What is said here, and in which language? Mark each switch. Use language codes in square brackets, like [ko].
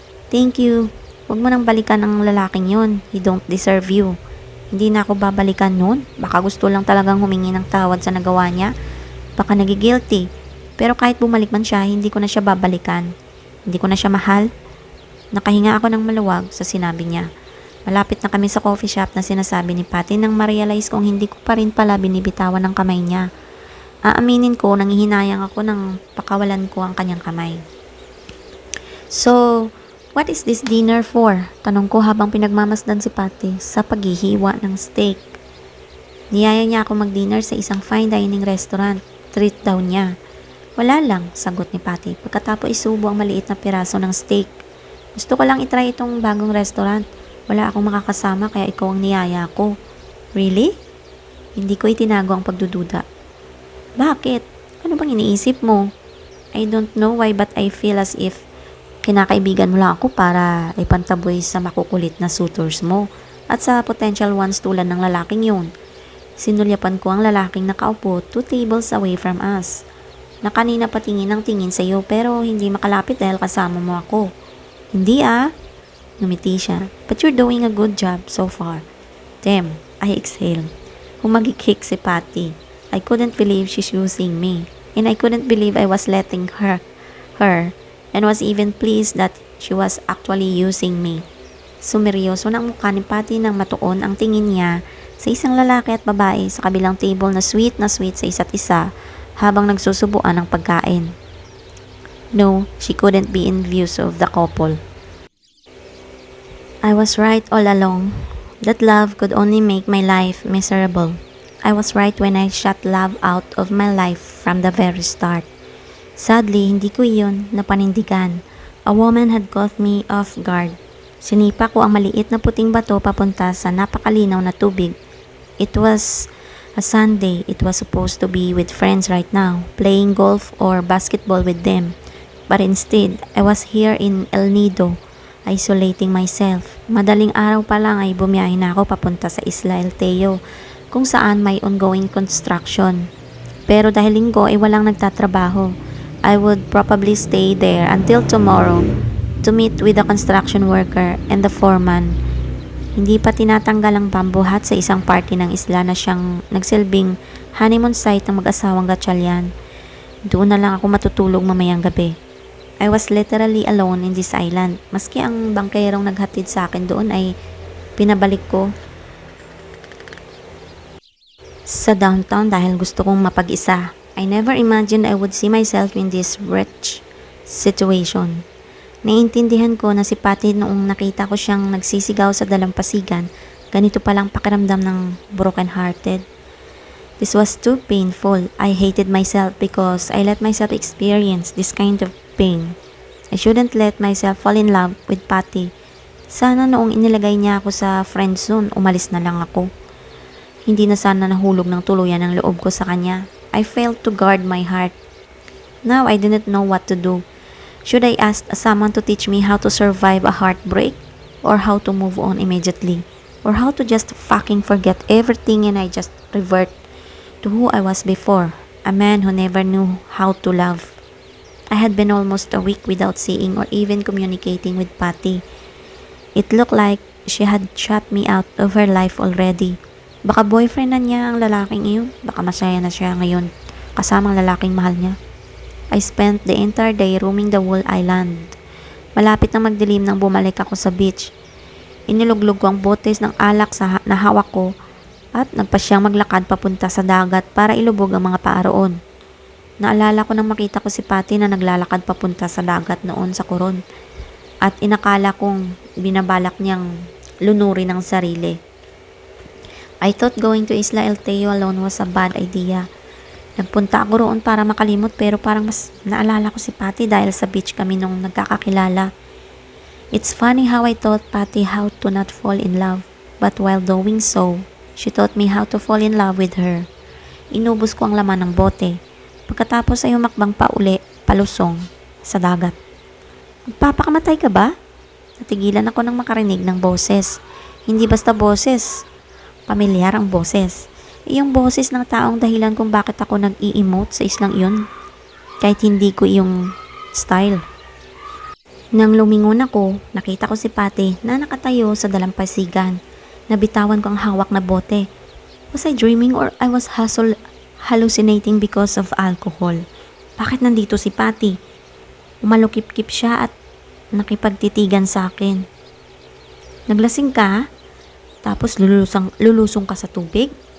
[en] Thank you. [tl] Huwag mo nang balikan ang lalaking yon. [en] He don't deserve you. [tl] Hindi na ako babalikan nun. Baka gusto lang talagang humingi ng tawad sa nagawa niya. Baka nagigilty. Pero kahit bumalik man siya, hindi ko na siya babalikan. Hindi ko na siya mahal. Nakahinga ako ng maluwag sa sinabi niya. Malapit na kami sa coffee shop na sinasabi ni Patty nang ma-realize kong hindi ko pa rin pala binibitawan ng kamay niya. Aaminin ko, nangihinayang ako nang pakawalan ko ang kanyang kamay. [en] So, what is this dinner for? [tl] Tanong ko habang pinagmamasdan si Patty sa paghihiwa ng steak. Niyaya niya ako mag-dinner sa isang fine dining restaurant. Treat daw niya. Wala lang, sagot ni Patty pagkatapos isubo ang maliit na piraso ng steak. Gusto ko lang itry itong bagong restaurant. Wala akong makakasama kaya ikaw ang niyaya ko. [en] Really? [tl] Hindi ko itinago ang pagdududa. Bakit? Ano bang iniisip mo? [en] I don't know why but I feel as if [tl] kinakaibigan mo lang ako para ipantaboy sa makukulit na suitors mo at sa potential ones tulad ng lalaking yun. Sinulyapan ko ang lalaking nakaupo [en] 2 tables away from us. [tl] Na kanina patingin ng tingin sa iyo pero hindi makalapit dahil kasama mo ako. Hindi Numiti siya. [en] But you're doing a good job so far. Damn, I exhaled. [tl] Humagikik si Patty. [en] I couldn't believe she's using me. And I couldn't believe I was letting her and was even pleased that she was actually using me. Sumeryoso ng mukha ni Patty nang matuon ang tingin niya sa isang lalaki at babae sa kabilang table na sweet sa isa't isa habang nagsusubuan ng pagkain. No, she couldn't be envious of the couple. I was right all along. That love could only make my life miserable. I was right when I shut love out of my life from the very start. Sadly, [tl] hindi ko iyon napanindigan. [en] A woman had caught me off guard. [tl] Sinipa ko ang maliit na puting bato papunta sa napakalinaw na tubig. [en] It was a Sunday. It was supposed to be with friends right now, playing golf or basketball with them. But instead, I was here in El Nido, isolating myself. [tl] Madaling araw pa lang ay bumiyahe na ako papunta sa Isla El Teo, kung saan may ongoing construction. Pero dahil linggo ay walang nagtatrabaho, [en] I would probably stay there until tomorrow to meet with the construction worker and the foreman. [tl] Hindi pa tinatanggal ang pambuhat sa isang party ng isla na siyang nagsilbing honeymoon site ng mag-asawang Gatchalian. Doon na lang ako matutulog mamayang gabi. [en] I was literally alone in this island. [tl] Maski ang bangkerong naghatid sa akin doon ay pinabalik ko sa downtown dahil gusto kong mapag-isa. [en] I never imagined I would see myself in this wretched situation. [tl] Naiintindihan ko na si Patty noong nakita ko siyang nagsisigaw sa dalampasigan, ganito palang pakiramdam ng broken-hearted. [en] This was too painful. I hated myself because I let myself experience this kind of pain. I shouldn't let myself fall in love with Patty. [tl] Sana noong inilagay niya ako sa friend zone, umalis na lang ako. Hindi na sana nahulog ng tuluyan ang loob ko sa kanya. [en] I failed to guard my heart. Now I didn't know what to do. Should I ask someone to teach me how to survive a heartbreak? Or how to move on immediately? Or how to just fucking forget everything and I just revert to who I was before, a man who never knew how to love. I had been almost a week without seeing or even communicating with Patty. It looked like she had shut me out of her life already. [tl] Baka boyfriend na niya ang lalaking iyon. Baka masaya na siya ngayon kasamang lalaking mahal niya. [en] I spent the entire day roaming the whole island. [tl] Malapit na magdilim nang bumalik ako sa beach. Iniluglog ko ang botes ng alak sa nahawak ko at nagpasyang maglakad papunta sa dagat para ilubog ang mga paa roon. Naalala ko nang makita ko si Patty na naglalakad papunta sa dagat noon sa Coron at inakala kong binabalak niyang lunurin ang sarili. [en] I thought going to Isla El Teo alone was a bad idea. [tl] Nagpunta ako roon para makalimot pero parang mas naalala ko si Patty dahil sa beach kami nung nagkakakilala. [en] It's funny how I taught Patty how to not fall in love, but while doing so, she taught me how to fall in love with her. [tl] Inubos ko ang laman ng bote. Pagkatapos ay humakbang pa uli, palusong, sa dagat. Magpapakamatay ka ba? Natigilan ako nang makarinig ng boses. Hindi basta boses. Pamilyar ang boses. Iyong boses ng taong dahilan kung bakit ako nag-i-emote sa islang iyon. Kahit hindi ko iyong style. Nang lumingon ako, nakita ko si Patty na nakatayo sa dalampasigan. Nabitawan ko ang hawak na bote. [en] Was I dreaming or I was hallucinating because of alcohol? [tl] Bakit nandito si Patty? Umalukip-kip siya at nakipagtitigan sa akin. Naglasing ka? Tapos lulusong ka sa tubig?